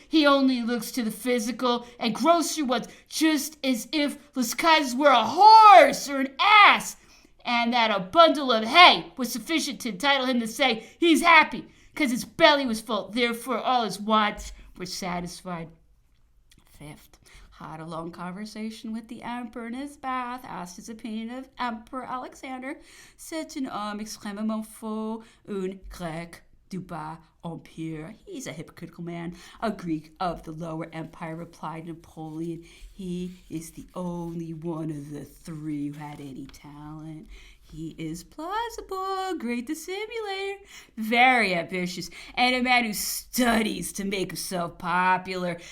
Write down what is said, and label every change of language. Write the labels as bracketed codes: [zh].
[en] He only looks to the physical and grosser ones, just as if Las Casas were a horse or an ass, and that a bundle of hay was sufficient to entitle him to say he's happy, because his belly was full, therefore all his wants were satisfied. Fifth, had a long conversation with the emperor in his bath, asked his opinion of Emperor Alexander. [fr] C'est un homme extrêmement faux, un grec du bas empire. [en] He's a hypocritical man. A Greek of the lower empire, replied Napoleon. He is the only one of the three who had any talent. He is plausible, great dissimulator, very ambitious, and a man who studies to make himself popular.